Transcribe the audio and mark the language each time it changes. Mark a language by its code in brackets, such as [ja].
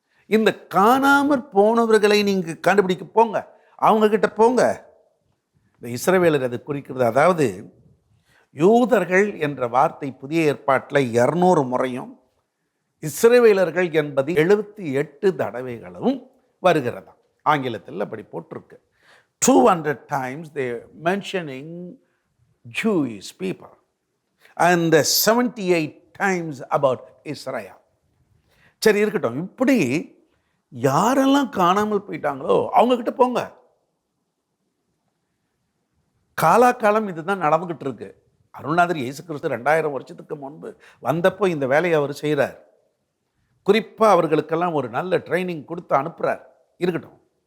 [ta] இந்த காணாமற் போனவர்களை நீங்கள் கண்டுபிடிக்க போங்க, அவங்கக்கிட்ட போங்க. இந்த இஸ்ரவேலர் அது குறிக்கிறது. அதாவது யூதர்கள் என்ற வார்த்தை புதிய ஏற்பாட்டில் 200 முறையும், இஸ்ரவேலர்கள் என்பது 78 தடவைகளும் வருகிறதா. ஆங்கிலத்தில் அப்படி போட்டிருக்கு. [en] 200 times they mentioning Jewish people and 78 times about Israel. [ta] சரி, இருக்கட்டும். இப்படி யாரெல்லாம் காணாமல் போயிட்டாங்களோ அவங்கக்கிட்ட போங்க. காலாகாலம் இதுதான் நடந்துகிட்டு இருக்கு. அருள்நாதர் இயேசு கிறிஸ்து 2000 வருஷத்துக்கு முன்பு வந்தப்போ இந்த வேலையை அவர் செய்கிறார். குறிப்பாக அவர்களுக்கெல்லாம் ஒரு நல்ல ட்ரைனிங் கொடுத்து அனுப்புகிறார். இருக்கட்டும்.